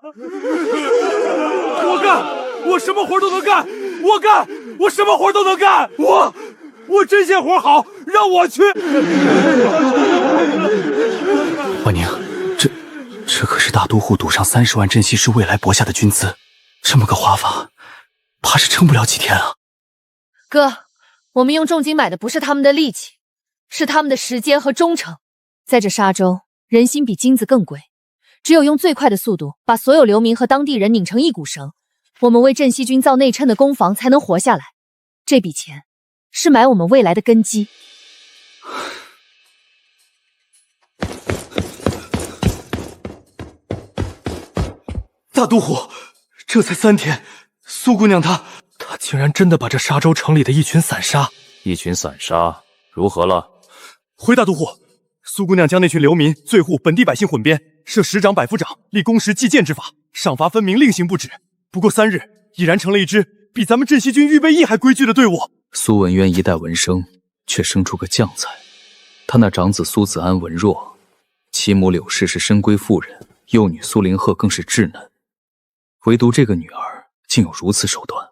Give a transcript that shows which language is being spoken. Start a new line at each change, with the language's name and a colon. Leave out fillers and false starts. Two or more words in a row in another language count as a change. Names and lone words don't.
Chinese: 我幹，我什麼活都能幹，我什麼活都能幹，我針線活好，讓我去。婉寧，這可是大都護賭上30萬鎮西師未來博下的軍資，這麼個花法， 怕是撐不了幾天啊。哥，我们用重金買的不是他们的力气，是他们的时间和忠诚。在这沙洲，人心比金子更贵，只有用最快的速度把所有流民和当地人拧成一股绳，我们为镇西军造内衬的攻防才能活下来。这筆錢是買我們未來的根基。大都護，這才3天，蘇姑娘她竟然真的把這沙洲城裡的一群散沙，如何了？回大都護，蘇姑娘將那群流民、罪戶、本地百姓混編，設十長、百夫長，立公時計劍之法，賞罰分明，令行不止。不過3日，已然成了一支比咱們鎮西軍預備役還規矩的隊伍。蘇文淵一代聞聲，卻生出個將才。他那長子蘇子安文弱，其母柳氏是深閨婦人，幼女蘇林鶴更是稚嫩，唯獨這個女兒竟有如此手段。